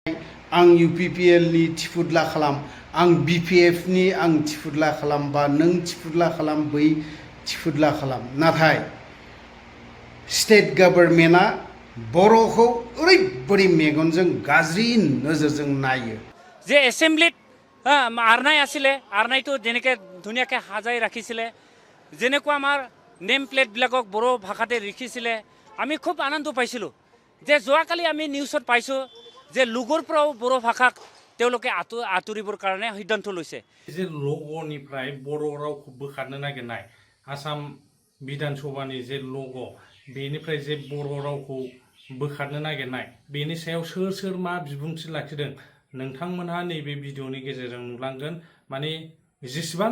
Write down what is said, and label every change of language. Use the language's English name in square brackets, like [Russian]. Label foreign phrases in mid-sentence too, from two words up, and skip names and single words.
[Bodo] आं UPPL नि थिफुदला खालाम आं BPF नि आं थिफुदला खालाम बा नों थिफुदला खालाम बै थिफुदला खालाम नाथाय [English] state government [Bodo] बर'खौ ओरैबादि मेगनजों गाज्रि नोजोरजों नायो [Assamese] जे एसेम्बलित आरनाय आছিলে आरनायটো যেনেকৈ ধুনীয়াকৈ সাজাই ৰাখিছিলে যেনেকুৱা আমাৰ নেম প্লেটবিলাকক বড়ো ভাষাতে লিখিছিলে আমি খুব আনন্দ পাইছিলোঁ যে যোৱাকালি আমি নিউজত পাইছোঁ যে লুগৰ পৰাও বড়ো ভাষাক তেওঁলোকে আঁতৰিবৰ কাৰণে সিদ্ধান্ত লৈছে [Bodo] যে লগ'निफ्राय बर' रावखौ बोखारनो नागिरनाय आसाम बिधान सभानि जे लग' बेनिफ्राय जे बर' रावखौ बोखारनो नागिरनाय बेनि सायाव सोर मा बिबुंथि लाखिदों नोंथांमोनहा नैबे भिडिअनि गेजेरजों नुलांगोन माने जेसेबां